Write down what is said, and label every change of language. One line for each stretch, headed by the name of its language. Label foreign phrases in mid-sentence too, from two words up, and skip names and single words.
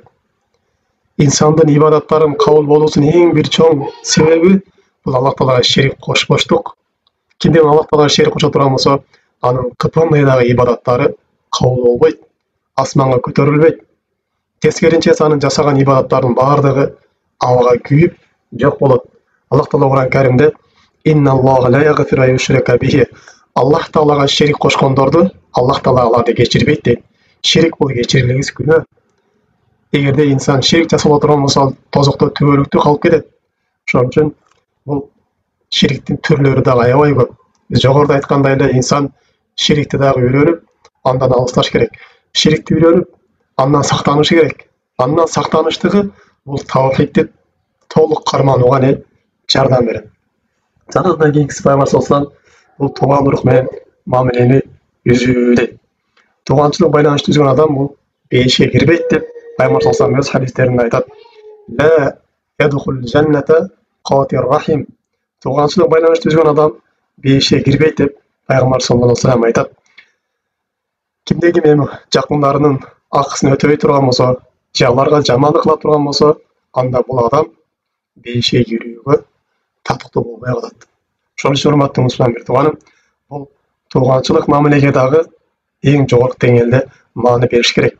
Kyrgyz: Инсандын ибадаттарын кабыл болуусунун эң бир чоң себеби бул Аллах Таалага ширк кошпоштук. Кимде Аллах Таалага ширк кошо турган болсо, анын кытымдагы ибадаттары кабыл болбойт, асманга көтөрүлбөйт. Тескеринче анын жасаган ибадаттарынын баардыгы абага күйүп жок болот. Аллах Таала Кур'ан Каримде
Arabic: «إن الله لا يغفر أن يشرك به».
Kyrgyz: Аллах Таалага ширк кошкондорду Аллах Таала аларды кечирбейт дейт. Ширк бул кечирилгис күнөө. Эгерде инсан ширк жасап турган болсо, тозокто түбөлүктүү калып кетет. Ошон үчүн бул ширктин түрлөрү дагы аябай көп. Биз жогоруда айткандай эле инсан ширкти дагы үйрөнүп, андан алысташ керек. Ширкти үйрөнүп, андан сактанышы керек. Андан сактаныштыгы бул тавхидти толук карманууга жардам берет. Жана андан кийинкиси Пайгамбар
Arabic: صلى الله عليه وسلم
Kyrgyz: бул тууган урук менен мамилени үзүү дейт.
Kazakh: туғаншылық байланыш түзген адам бұл бейішке кірбейді деп пайғамбар
Arabic: صلى الله عليه وسلم
Kazakh: өз хадистерінде айтады.
Arabic: لا يدخل الجنة قاطع رحم.
Kazakh: Туғаншылық байланыш түзген адам бейішке кірбейді деп пайғамбар
Arabic: صلى الله عليه وسلم
Kazakh: айтады.
Kyrgyz: Кимде ким эми жакындарынын акысын өтөбөй турган болсо, же аларга жамандык кыла турган болсо, анда бул адам бейишке кирүүгө татыктуу болбой калат. Ошон үчүн урматтуу мусулман бир тууганым, бул тууганчылык мамилеге дагы эң жогорку деңгээлде маани бериш керек.